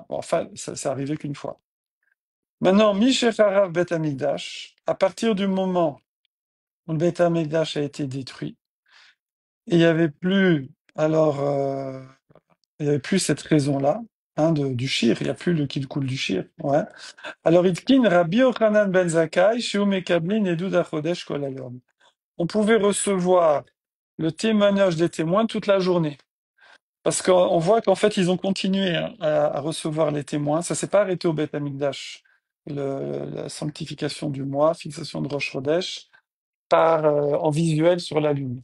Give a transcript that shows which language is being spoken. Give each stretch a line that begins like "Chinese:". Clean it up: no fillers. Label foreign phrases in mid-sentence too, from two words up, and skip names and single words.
French: Bon, enfin, ça s'est arrivé qu'une fois. Maintenant,
Hebrew: משחרב בית המקדש,
French: à partir du moment où le Bet Amikdash a été détruit, et il n'y avait plus, alors, Il n'y avait plus cette raison-là, hein, du shir. Il n'y a plus le kilkul du shir. Ouais. Alors,
Hebrew: התקין, רבי יוחנן בן זכאי, שיהו מקבלין עדות החדש כל היום.
French: On pouvait recevoir le témoignage des témoins toute la journée. Parce qu'on voit qu'en fait, ils ont continué hein, à recevoir les témoins. Ça s'est pas arrêté au Beth Amikdash. La sanctification du mois, fixation de Rosh Chodesh, par, en visuel sur la lune.